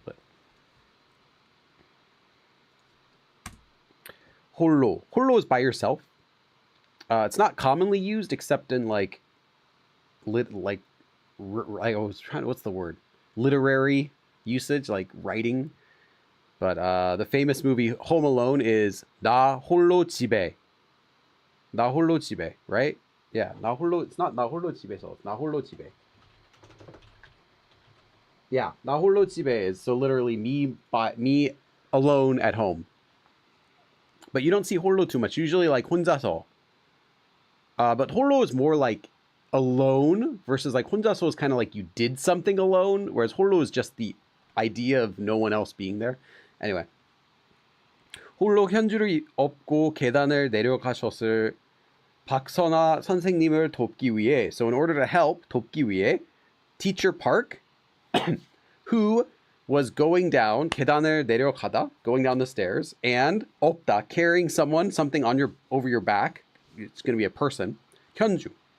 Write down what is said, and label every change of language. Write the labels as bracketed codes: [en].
[en] But [ko] 홀로. [en] 홀로 is by yourself. It's not commonly used except in like I was trying to, what's the word? Literary usage, like writing. But the famous movie Home Alone is [ko] 나 홀로 집에. 나 홀로 집에, [en] right? Yeah, [ko] 나 홀로, it's not 나 홀로 집에서, it's 나 홀로 집에. [en] Yeah, [ko] 나 홀로 집에 [en] is so literally me alone at home. But you don't see [ko] 홀로 [en] too much. Usually like [ko] 혼자서. [en] But 홀로 is more like alone versus like 혼자서 is kind of like you did something alone, whereas 홀로 is just the idea of no one else being there. Anyway. [ko] 홀로 현주를 업고 계단을 내려가셨을 박선아 선생님을 돕기 위해. [en] So in order to help, [ko] 돕기 위해, [en] Teacher Park, who was going down, [ko] 계단을 내려가다, [en] going down the stairs, and [ko] 업다, [en] carrying something over your back. It's going to be a person. 현주.